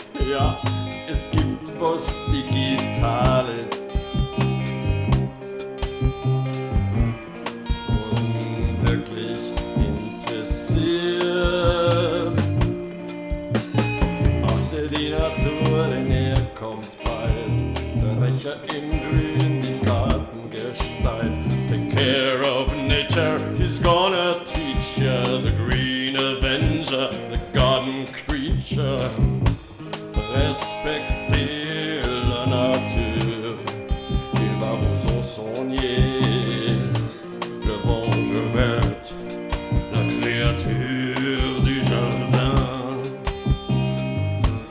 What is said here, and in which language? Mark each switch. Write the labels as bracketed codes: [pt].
[de] Ja, es gibt was Digitales, was ihn wirklich interessiert. Achte die Natur, denn er kommt bald. Brecher in grün, die Gartengestalt. [en] Take care of nature, he's gonna teach ya. The Green Avenger, the garden creature. [fr] Respectez la nature, il va vous enseigner. Le vengeur, la créature du jardin.